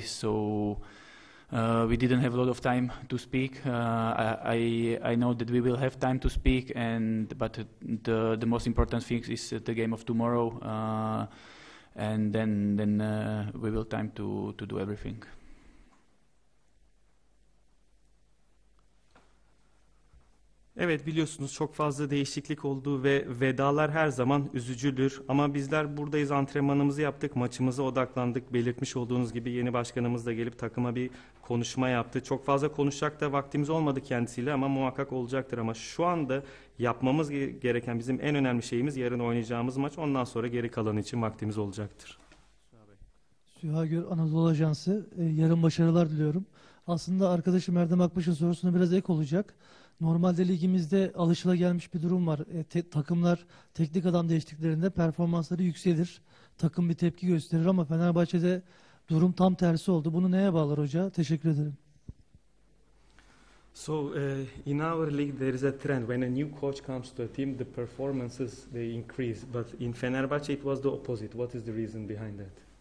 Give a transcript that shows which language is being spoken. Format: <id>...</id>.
<en>So we didn't have a lot of time to speak. I know that we will have time to speak, but the most important thing is the game of tomorrow, and then we will time to do everything.</en> <tr>Evet, biliyorsunuz çok fazla değişiklik oldu ve vedalar her zaman üzücüdür. Ama bizler buradayız, antrenmanımızı yaptık, maçımıza odaklandık. Belirtmiş olduğunuz gibi yeni başkanımız da gelip takıma bir konuşma yaptı. Çok fazla konuşacak da vaktimiz olmadı kendisiyle ama muhakkak olacaktır. Ama şu anda yapmamız gereken bizim en önemli şeyimiz yarın oynayacağımız maç. Ondan sonra geri kalanı için vaktimiz olacaktır. Süha Gör, Anadolu Ajansı. Yarın başarılar diliyorum. Aslında arkadaşım Erdem Akbaş'ın sorusuna biraz ek olacak. Normalde ligimizde alışılagelmiş bir durum var. Takımlar teknik adam değiştiklerinde performansları yükselir. Takım bir tepki gösterir ama Fenerbahçe'de durum tam tersi oldu. Bunu neye bağlar hoca? Teşekkür ederim.</tr> <en>So in our league there is a trend. When a new coach comes to a team, the performances they increase. But in Fenerbahçe it was the opposite. What is the reason behind that?</en>